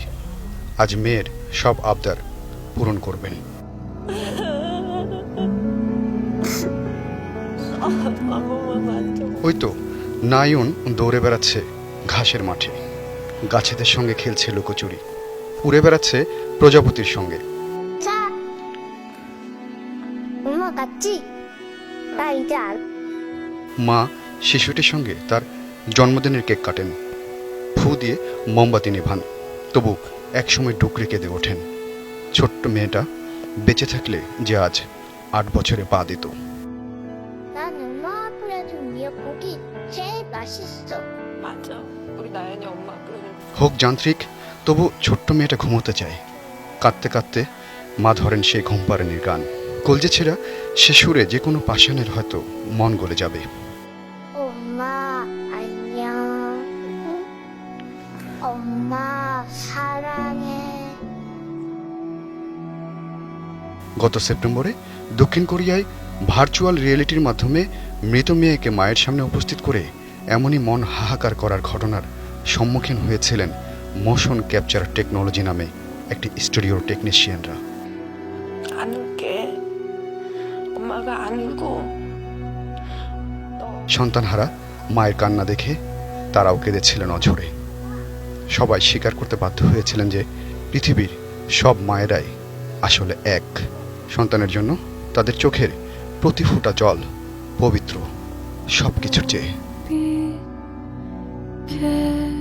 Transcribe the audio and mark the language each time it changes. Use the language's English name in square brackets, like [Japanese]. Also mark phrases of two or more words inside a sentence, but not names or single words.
[Bangla] আজ মেয়ের সব আবদার পূরণ করবেন। ওই তো নায়ন দৌড়ে বেড়াচ্ছে ঘাসের মাঠে, গাছেদের সঙ্গে খেলছে লুকোচুরি, উড়ে বেড়াচ্ছে প্রজাপতির সঙ্গে। [Korean] 자, 엄마 갔지? 나 이제 안. [Bangla] মা শিশুটির সঙ্গে তার জন্মদিনের কেক কাটেন, ফু দিয়ে মোমবাতি নিভান, তবু একসময় ডুকরে কেঁদে ওঠেন। ছোট্ট মেয়েটা বেঁচে থাকলে যে আজ 8 বছরে পা দিত। [Korean] 난 엄마 끓여준 미역국이 제일 맛있어. 맞아. 우리 나연이 엄마 끓여준. [Bangla] হোক যান্ত্রিক, তবু ছোট্ট মেয়েটা ঘুমোতে চায়। কাঁদতে কাঁদতে মা ধরেন সেই ঘুম পাড়ানির গান। কলজে ছেঁড়া সে সুরে যে কোনো পাষাণের হয়তো মন গলে যাবে। [Korean] 엄마 안녕. 엄마 사랑해. [Bangla] গত সেপ্টেম্বরে দক্ষিণ কোরিয়ায় [English] virtual reality's [Bangla] মাধ্যমে মৃত মেয়েকে মায়ের সামনে উপস্থিত করে এমনই মন হাহাকার করার ঘটনার সম্মুখীন হয়েছিলেন মোশন ক্যাপচার টেকনোলজি নামে একটি স্টুডিওর টেকনিশিয়ানরা। [Korean] 안 울게. 엄마가 안 울고. [Bangla] সন্তানহারা মায়ের কান্না দেখে তারাও কেঁদেছিলেন অঝরে। সবাই স্বীকার করতে বাধ্য হয়েছিলেন যে পৃথিবীর সব মায়েরাই আসলে এক। সন্তানের জন্য তাদের চোখের প্রতি ফোঁটা জল পবিত্র সব কিছুর চেয়ে।